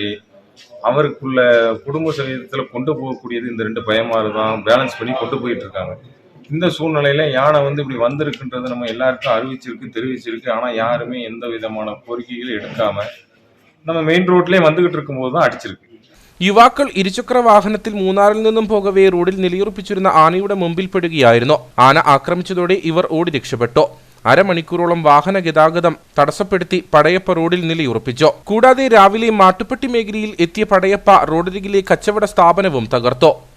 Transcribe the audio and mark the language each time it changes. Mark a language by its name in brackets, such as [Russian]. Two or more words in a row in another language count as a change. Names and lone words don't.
[Tamil] அவருக்குள்ள குடும்ப சதவீதத்தில் கொண்டு போகக்கூடியது இந்த 2 பயமாறு தான் பேலன்ஸ் பண்ணி கொண்டு போயிட்டு இருக்காங்க. இந்த சூழ்நிலையில யானை வந்து இப்படி வந்திருக்குன்றது நம்ம எல்லாருக்கும் அறிவிச்சிருக்கு, தெரிவிச்சிருக்கு. ஆனா யாருமே எந்த விதமான கோரிக்கைகளும் எடுக்காம நம்ம மெயின் ரோட்லயே வந்துகிட்டு இருக்கும்போது தான் அடிச்சிருக்கு. [Malayalam] യുവാക്കൾ ഇരുചക്ര വാഹനത്തിൽ മൂന്നാറിൽ നിന്നും പോകവേ റോഡിൽ നിലയുറപ്പിച്ചിരുന്ന ആനയുടെ മുമ്പിൽപ്പെടുകയായിരുന്നു. ആന ആക്രമിച്ചതോടെ ഇവർ ഓടി രക്ഷപ്പെട്ടു. അരമണിക്കൂറോളം വാഹന ഗതാഗതം തടസ്സപ്പെടുത്തി പടയപ്പ റോഡിൽ നിലയുറപ്പിച്ചു. കൂടാതെ രാവിലെ മാട്ടുപ്പെട്ടി മേഖലയിൽ എത്തിയ പടയപ്പ റോഡരികിലെ കച്ചവട സ്ഥാപനവും തകർത്തു.